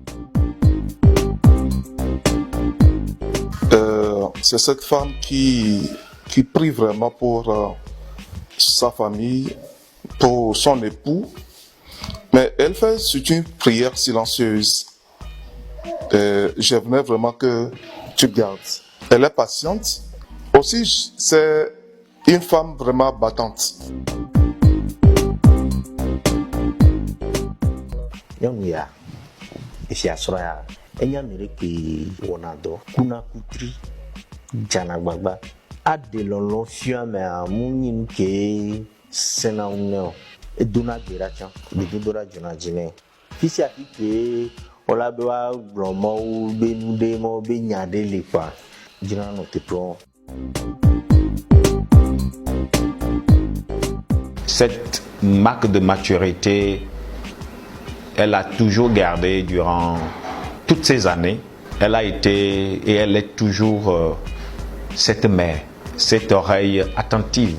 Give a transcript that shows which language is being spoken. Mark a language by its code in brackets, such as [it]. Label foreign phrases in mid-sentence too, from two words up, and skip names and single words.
[fr] C'est cette femme qui prie vraiment pour sa famille, pour son époux, mais elle fait surtout une prière silencieuse. J'aimerais vraiment que tu gardes. Elle est patiente. Aussi, c'est une femme vraiment battante. [ee] Nyɔnuya esiasrɔ̃ya enya mi ɖe ke wɔna dɔ kuna kutri dzana gbagba aɖe lɔlɔ fia mea mu nyi nu ke sena ŋu nɛ o edona gbe ɖa tsã gbedodoɖa dzona dzi nɛ fisia fi ke wɔla be woagblɔ mɔwo be nu ɖe mɔwo be nya ɖe le kpa dzina nɔ teƒewo. [fr] Cette marque de maturité, elle a toujours gardé durant toutes ces années. Elle a été et elle est toujours cette mère, cette oreille attentive.